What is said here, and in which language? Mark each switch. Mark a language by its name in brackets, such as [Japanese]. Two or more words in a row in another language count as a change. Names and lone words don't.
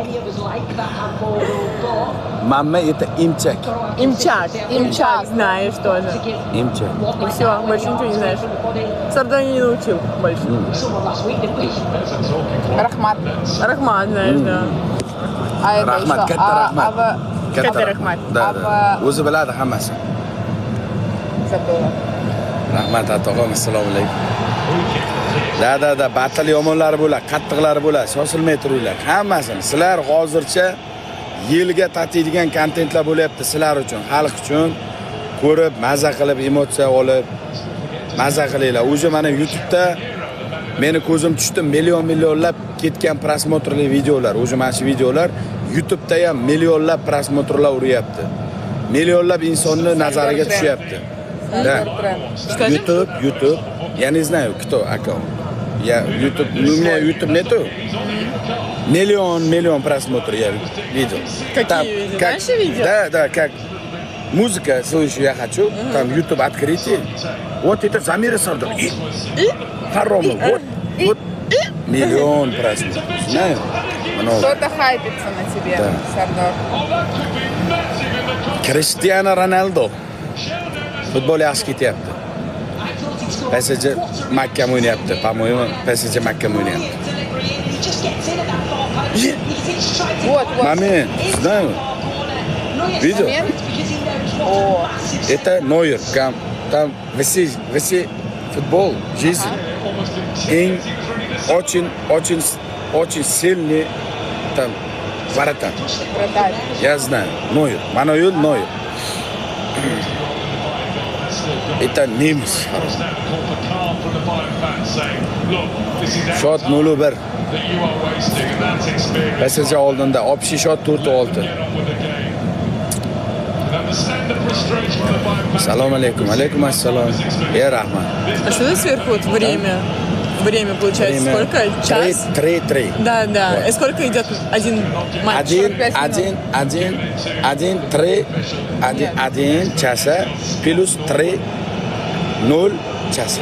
[Russian] Мама это имчак. Имчак знаешь тоже. Имчак. И все, больше ничего не знаешь. Сардони не научил больше. Рахмат знаешь, да. А это Рахмат, еще? [Uzbek] катта рахмат. Катта рахмат. [Russian] Да. [Uzbek] O'zi biladi hammasi. [Russian] Забыла. [Uzbek] Rahmat atog'am, assalomu alaykum. Da, battle yomonlari bo'ladi, qattiqlari bo'ladi, shoshilmay turinglar. Hammasini sizlar hozircha yilga tatiydigan kontentlar bo'lyapti sizlar uchun, xalq uchun ko'rib, maza qilib, emotsiya olib, maza qilinglar. O'zi mana YouTube'da meni ko'zim tushdi, millionlab ketgan prosmotrli videolar. O'zi mana shu videolar YouTube'da ham millionlab prosmotrlar uryapti. Millionlab insonni nazariga tushyapti. [Russian] Да. YouTube. Я не знаю, кто аккаунт. Я YouTube, у меня YouTube нету. Миллион просмотров я видел. Какие там, видео? Как, Наши видео? Да, как музыка, слушаю, я хочу, там YouTube открытие. Вот это Замира Сардар. И? Харома. Вот. Миллион просмотров. Знаю? Много. Кто-то хайпится на тебе, Да. Сардар. Криштиано Роналдо. [Uzbek] Futbol yaxshi ketyapti. PSG mahkam o'ynayapti. [Russian] По-моему, [Uzbek] PSG mahkam o'ynayapti. [Russian] Вот. Момент, знаю. Видел? О, Это Нойер. Там весь футбол, жизнь. И очень сильный там вратарь. вратарь. Я знаю. Нойер. Мануэль Нойер. Это немец. [Uzbek] Shot 0-1. PSG oldinda общий shot 4-6. Assalomu alaykum. Alaykum assalom. Rahmat. [Russian] А что это сверху вот время? Время получается сколько? Час? 3. Да. Вот. И сколько идет один матч? 1 часа плюс 3 0 часа.